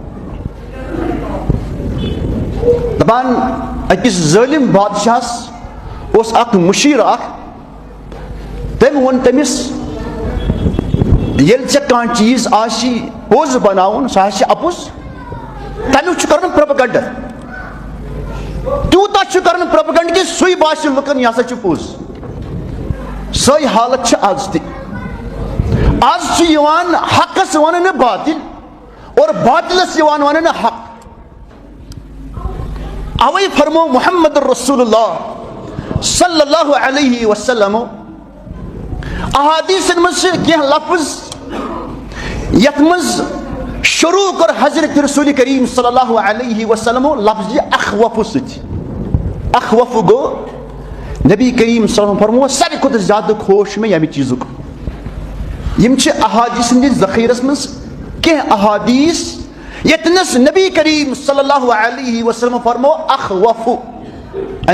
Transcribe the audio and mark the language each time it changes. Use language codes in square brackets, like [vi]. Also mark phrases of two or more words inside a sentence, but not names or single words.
[ks] دپان أکِس ظٲلِم بادشاہس اوس اکھ مُشیٖر اکھ تٔمۍ ووٚن تٔمِس ییٚلہِ ژےٚ کانٛہہ چیٖز آسی پوٚز بناوُن سُہ آسہِ اَپُز تمیُک چھُ کرُن پروپیگنڈا تیوٗتاہ چھُ کرُن پروپیگنڈا کہِ سُے باسہِ لُکن یہِ ہسا چھُ پوٚز سۄے حالت چھِ آز تہِ آز چھُ یِوان حقس وننہٕ باطل اور باطلس یِوان وننہٕ حق اوے فرمو محمد رسول اللہ [ar] صلی اللہ علیہ وسلم [ks] احادیثن منٛز چھِ کینٛہہ لفظ یتھ منٛز شروع کوٚر حضرت رسول کریم [ar] صلی اللہ علیہ وسلمو [ks] لفظِ اخوف سۭتۍ اخوف گوٚو نبی کریم [ar] صلی اللہ علیہ وسلم [ks] فرمو ساروی کھۄتہٕ زیادٕ خوف چھُ مےٚ ییٚمہِ چیٖزُک یِم چھِ احادیث ہٕنٛدِس ذخیرس منٛز کینٛہہ احادیث ییٚتنس نبی کریم [ar] صلی اللہ علیہ وسلم [ks] فرمو اخوف امیُک